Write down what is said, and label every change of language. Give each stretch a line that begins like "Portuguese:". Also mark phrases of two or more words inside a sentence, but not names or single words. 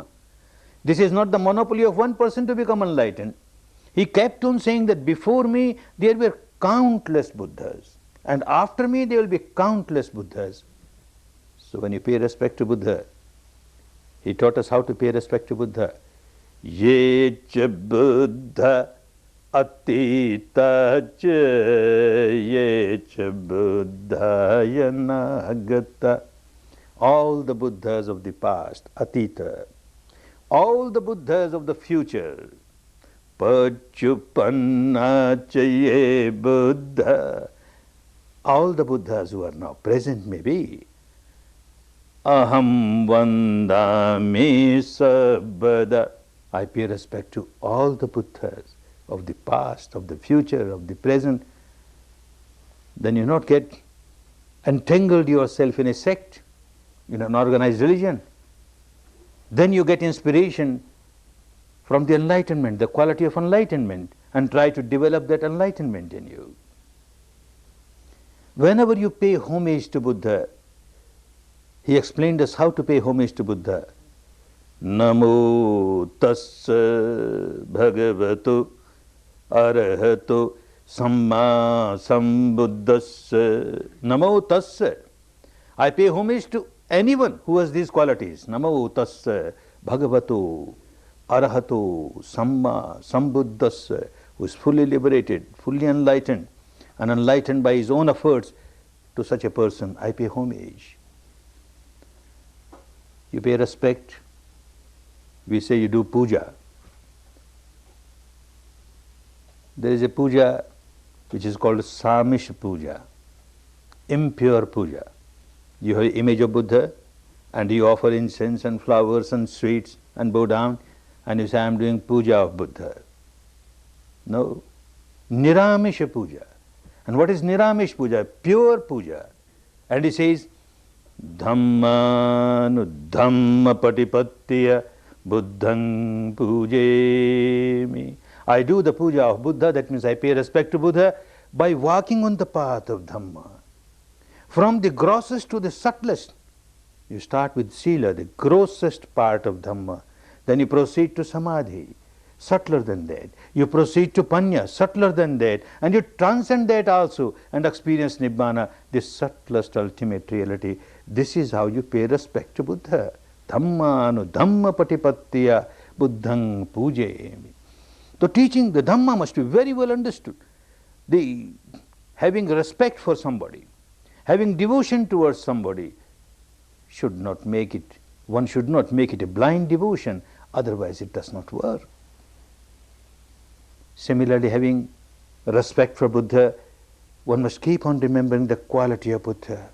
English: This is not the monopoly of one person to become enlightened. He kept on saying that before me there were countless Buddhas, and after me there will be countless Buddhas. So when you pay respect to Buddha, he taught us how to pay respect to Buddha.
Pali: Ye cha Buddha atita cha ye cha Buddha yanagata.
English: All the Buddhas of the past, atita. All the Buddhas of the future,
Pali: pachupanna cha ye Buddha.
English: All the Buddhas who are now present may be.
Pali: Aham vandami sabada.
English: I pay respect to all the Buddhas of the past, of the future, of the present. Then you not get entangled yourself in a sect, in an organized religion. Then you get inspiration from the enlightenment, the quality of enlightenment, and try to develop that enlightenment in you. Whenever you pay homage to Buddha, he explained us how to pay homage to Buddha.
Pali: Namo tassa bhagavato arahato samma sambuddhassa. Namo tassa.
English: I pay homage to anyone who has these qualities.
Pali: Namo tassa bhagavato arahato samma sambuddhassa,
English: who is fully liberated, fully enlightened, and enlightened by his own efforts. To such a person I pay homage. You pay respect. We say you do puja. There is a puja which is called
Pali: Samish puja,
English: impure puja. You have an image of Buddha and you offer incense and flowers and sweets and bow down and you say, I am doing puja of Buddha. No.
Pali: Niramisha puja.
English: And what is
Pali: Niramish puja?
English: Pure puja. And he says,
Pali: Dhamma patipattiya buddhang pujemi.
English: I do the puja of Buddha, that means I pay respect to Buddha by walking on the path of Dhamma. From the grossest to the subtlest, you start with Sila, the grossest part of Dhamma. Then you proceed to Samadhi, subtler than that. You proceed to Panya, subtler than that. And you transcend that also and experience Nibbana, the subtlest ultimate reality. This is how you pay respect to Buddha.
Pali: Dhamma patipattiya buddhang pujemi.
English: The teaching, the Dhamma must be very well understood. The having respect for somebody, having devotion towards somebody, should not make it, one should not make it a blind devotion, otherwise it does not work. Similarly, having respect for Buddha, one must keep on remembering the quality of Buddha.